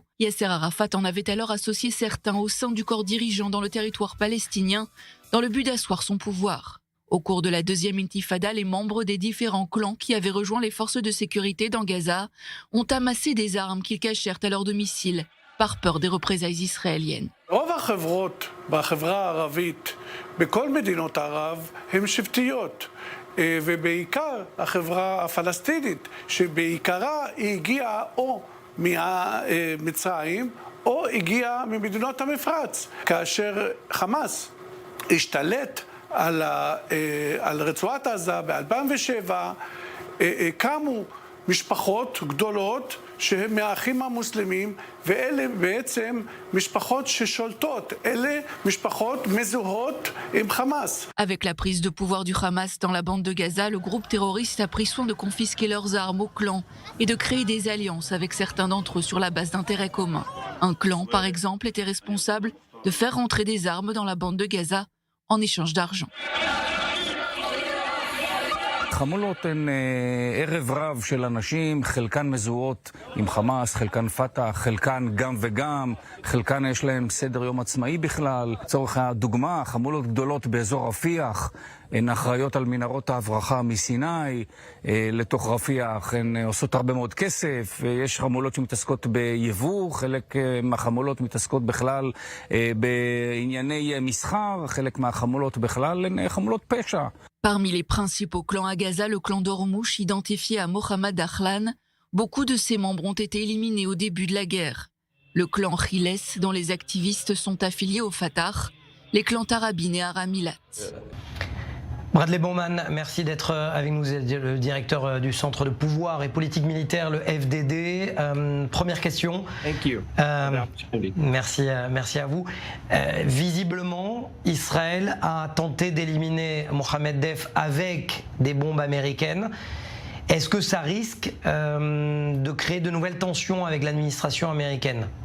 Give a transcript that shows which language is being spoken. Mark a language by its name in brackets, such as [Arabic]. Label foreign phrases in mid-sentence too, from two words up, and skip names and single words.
[French] Yasser Arafat en avait alors associé certains au sein du corps dirigeant dans le territoire palestinien, dans le but d'asseoir son pouvoir. Au cours de la deuxième intifada, les membres des différents clans qui avaient rejoint les forces de sécurité dans Gaza ont amassé des armes qu'ils cachèrent à leur domicile, par peur des représailles israéliennes. [Hebrew] רוב החברות בחברה הערבית בכל מדינות ערב הן שבטיות, ובעיקר החברה הפלסטינית, שבעיקרה היא הגיעה או מהמצרים או הגיעה ממדינות המפרץ. כאשר חמאס השתלט על רצועת עזה ב-2007, קמו משפחות גדולות שהן מהאחים המוסלמים, ואלה בעצם משפחות ששולטות, אלה משפחות מזוהות עם חמאס. [French] Avec la prise de pouvoir du Hamas dans la bande de Gaza, le groupe terroriste a pris soin de confisquer leurs armes aux clans et de créer des alliances avec certains d'entre eux sur la base d'intérêts communs. Un clan, par exemple, était responsable de faire rentrer des armes dans la bande de Gaza en échange d'argent. [Hebrew] חמולות הן ערב רב של אנשים, חלקן מזוהות עם חמאס, חלקן פתח, חלקן גם וגם, חלקן יש להם סדר יום עצמאי בכלל. לצורך הדוגמה, חמולות גדולות באזור רפיח, הן אחראיות על מנהרות ההברחה מסיני, לתוך רפיח, הן עושות הרבה מאוד כסף, יש חמולות שמתעסקות ביבוא, חלק מהחמולות מתעסקות בכלל בענייני מסחר, חלק מהחמולות בכלל הן חמולות פשע. [French] Parmi les principaux clans à Gaza, le clan d'Ormouch, identifié à Mohamed Dahlan, beaucoup de ses membres ont été éliminés au début de la guerre. Le clan Khiles, dont les activistes sont affiliés au Fatah, les clans Tarabine et Aramilat. Bradley Bowman, merci d'être avec nous, le directeur du Centre de pouvoir et politique militaire, le FDD. Première question. [English] Thank you. [French] Merci à vous. Visiblement, Israël a tenté d'éliminer Mohamed Deif avec des bombes américaines. Est-ce que ça risque de créer de nouvelles tensions avec l'administration américaine ?